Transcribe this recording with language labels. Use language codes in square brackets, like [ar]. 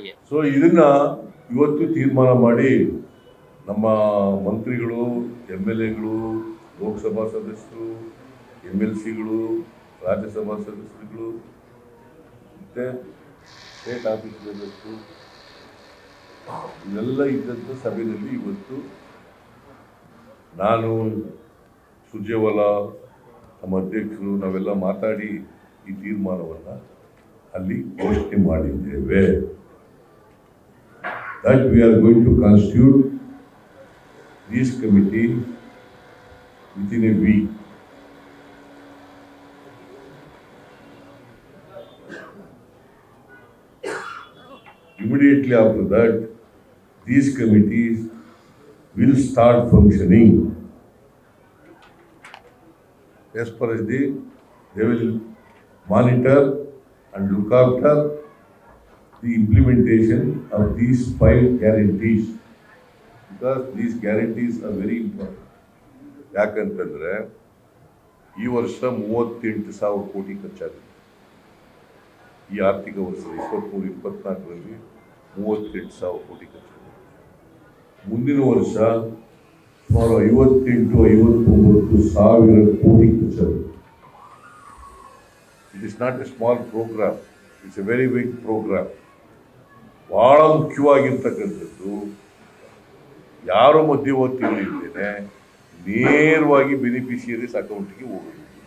[kn] So ಇದನ್ನ ಇವತ್ತು ತೀರ್ಮಾನ ಮಾಡಿ ನಮ್ಮ ಮಂತ್ರಿಗಳು, MLAಗಳು, ಲೋಕಸಭಾ ಸದಸ್ಯರು, MLCಗಳು, ರಾಜ್ಯಸಭಾ ಸದಸ್ಯರುಗಳು ಮತ್ತೆ ಸ್ಟೇಟ್ ಆಫೀಸ್ ಸದಸ್ಯರು ಇವೆಲ್ಲ ಇದ್ದಂಥ ಸಭೆಯಲ್ಲಿ ಇವತ್ತು ನಾನು, ಸುರ್ಜೇವಾಲಾ, ನಮ್ಮ ಅಧ್ಯಕ್ಷರು, ನಾವೆಲ್ಲ ಮಾತಾಡಿ ಈ ತೀರ್ಮಾನವನ್ನು ಅಲ್ಲಿ ಘೋಷಣೆ ಮಾಡಿದ್ದೇವೆ. [en] That we are going to constitute this committee within a week. Immediately after that, these committees will start functioning. As far as they will monitor and look after the implementation of these 5 guarantees, because these guarantees are very important. [kn] ಯಾಕಂತಂದ್ರೆ ಈ ವರ್ಷ 38,000 ಕೋಟಿ ಖರ್ಚಾಗಿದೆ. ಈ ಆರ್ಥಿಕ ವರ್ಷ 23-24ರಲ್ಲಿ 38,000 ಕೋಟಿ ಖರ್ಚಾಗಿದೆ. ಮುಂದಿನ ವರ್ಷ ಸುಮಾರು 58-59,000 ಕೋಟಿ ಖರ್ಚಾಗಿದೆ. [en] It is not a small program, it's a very big program. [kn] ಬಹಳ ಮುಖ್ಯವಾಗಿರ್ತಕ್ಕಂಥದ್ದು, ಯಾರು ಮಧ್ಯವರ್ತಿಗಳಿದ್ದೇನೆ ನೇರವಾಗಿ ಬೆನಿಫಿಷಿಯರೀಸ್ ಅಕೌಂಟ್ಗೆ ಹೋಗಬೇಕು.